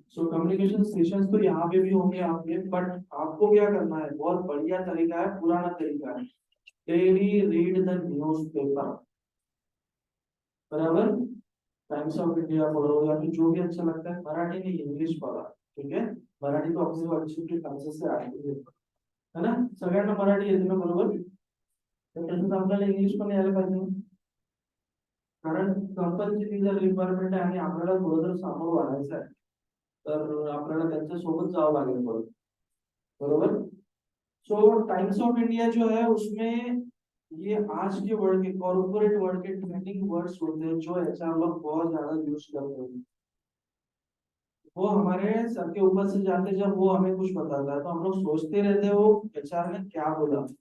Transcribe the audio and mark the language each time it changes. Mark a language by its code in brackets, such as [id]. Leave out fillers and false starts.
[hi] So communication sessions तो यहाँ पे भी होंगे आपके, बट आपको क्या करना है, बहुत बढ़िया तरीका है, पुराना तरीका है, [en] daily read the newspaper, [hi] बराबर। टाइम्स ऑफ इंडिया पढ़ो या फिर जो भी अच्छा लगता है, मराठी नहीं इंग्लिश पढ़ा, ठीक है। मराठी तो आपसे अच्छी चांसेस से आती है ना, [mr] सगळ्यांना मराठी येते ना, बरोबर। तर त्याच्यात आपल्याला इंग्लिश पण यायला पाहिजे ना, कारण कंपनीची ती जर रिक्वायरमेंट आहे आणि आपल्याला थोडं जर सामोरं वाढायचं आहे तर आपल्याला त्यांच्या सोबत जावं लागेल परत, बरोबर। [hi] सो टाइम्स ऑफ इंडिया जो है उसमें ये आज के वर्ड के कॉर्पोरेट वर्ड के ट्रेंडिंग वर्ड्स होते हैं जो एचआर लोग बहुत ज्यादा यूज करते हैं, वो हमारे सर के ऊपर से जाते जब वो हमें कुछ बताता है तो हम लोग सोचते रहते हैं वो एचआर ने क्या बोला।